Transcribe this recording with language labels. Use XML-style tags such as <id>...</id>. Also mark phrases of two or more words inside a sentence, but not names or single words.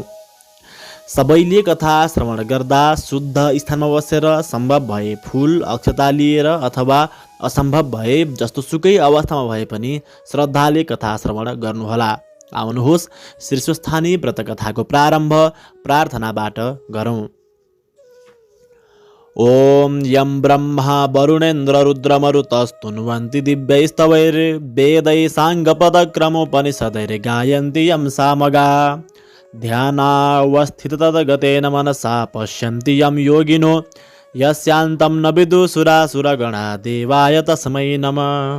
<ne>सबैले कथा श्रवण गर्दा शुद्ध स्थानमा बसेर सम्भव भए फूल अक्षता लिएर अथवा असम्भव भए जस्तोसुकै अवस्थामा भए पनि श्रद्धाले कथा श्रवण गर्नुहोला। आउनुहोस् श्रीस्वस्थानी व्रतकथाको प्रारम्भ प्रार्थनाबाट गरौँ।</ne> <sa>ओम यं ब्रह्मा वरुणेन्द्र रुद्रमरुतस्तुन्वन्ति दिव्यैस्तवैर्वेदैः साङ्गपदक्रमोपनिषदैर्गायन्ति यं सामगा। ध्यानावस्थिततद्गतेन मनसा पश्यन्ति यं योगिनो यस्यान्तं न विदुषुरासुरगणा देवाय तस्मै नमः।</sa>